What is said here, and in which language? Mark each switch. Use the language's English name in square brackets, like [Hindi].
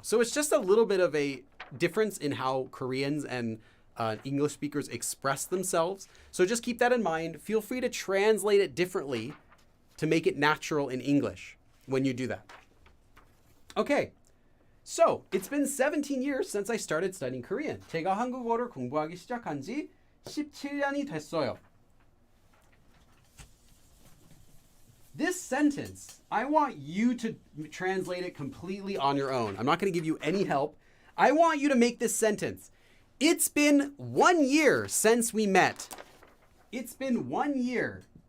[English] So it's just a little bit of a difference in how Koreans and English speakers express themselves. So just keep that in mind. Feel free to translate it differently to make it natural in English when you do that. Okay, so it's been 17 years since I started studying Korean. [Korean] 제가 한국어를 공부하기 시작한 지 17년이 됐어요. [English] This sentence, I want you to translate it completely on your own. I'm not going to give you any help. I want you to make this sentence. It's been 1 year since we met. It's been 1 year.